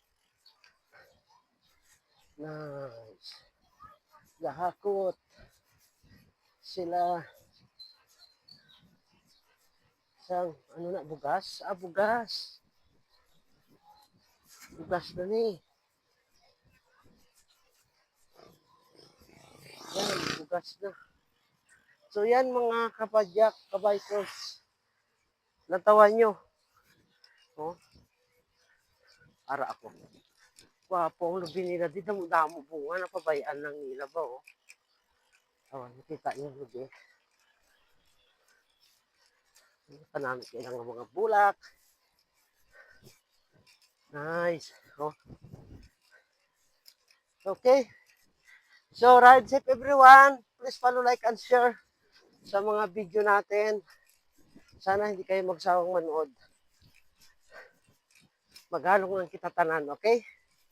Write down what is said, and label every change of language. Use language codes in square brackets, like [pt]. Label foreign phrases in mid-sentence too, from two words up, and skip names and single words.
[en] Nice. [hil] Gahakot sila sang ano na bugas? Bugas. Bugas na ni. Yan, bugas na. So yan mga kapadyak, kabikers. Natawan nyo. Oh, ara ako. Wapo ang lubi nila. Di damo bunga. Napabayaan lang nila ba oh. Oh, nakita nyo lubi. Panamit nila ng mga bulak. Nice. Oh. [en] Okay. So, ride safe everyone. Please follow, like, and share sa mga video natin. [tl] Sana hindi kayo magsawang manood. [hil] Maghalong lang kita tanan, okay?